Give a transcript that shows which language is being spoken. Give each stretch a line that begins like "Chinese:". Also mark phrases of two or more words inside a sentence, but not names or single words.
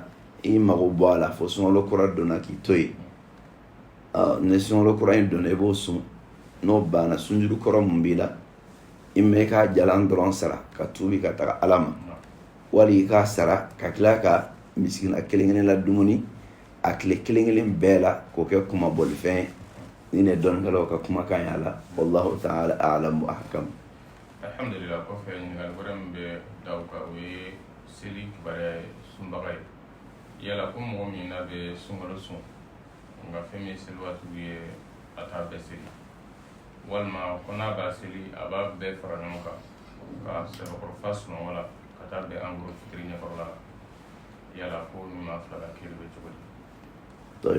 Bambara: i mago bɔ a la fo sunkalo kura donna k'i to yen ni sunkalo kura in donna i b'o sun n'o banna sunjuru kɔrɔ mun b'i la i mɛ k'a jalan dɔrɔn sara ka tuubi ka taga ala ma wali i k'a sara ka tila ka misigina kelen la dumuni a tile kelen bɛɛ la k'o kɛ kumabɔlifɛn ye ni ne dɔnnikɛlaw ka kumakan y'a la
Arabic: والله تعالى أعلم وأحكم.
Bambara: Alhamdulillah kɔfɛ ɲininkali wɛrɛ min bɛ da o kan o ye seli kibaruya ye sunbaga ye yala ko mɔgɔ min n'a bɛ sunkalo sun nka fɛn min ye seli waatiw ye a t'a bɛɛ seli walima ko n'a b'a seli a b'a bɛɛ fara ɲɔgɔn kan ka sɛbɛkɔrɔfa sunɔgɔ la ka taa bɛn an goro fitiri ɲɛkɔrɔla la yala ko ɲuman fila ka kiri bɛ cogo di.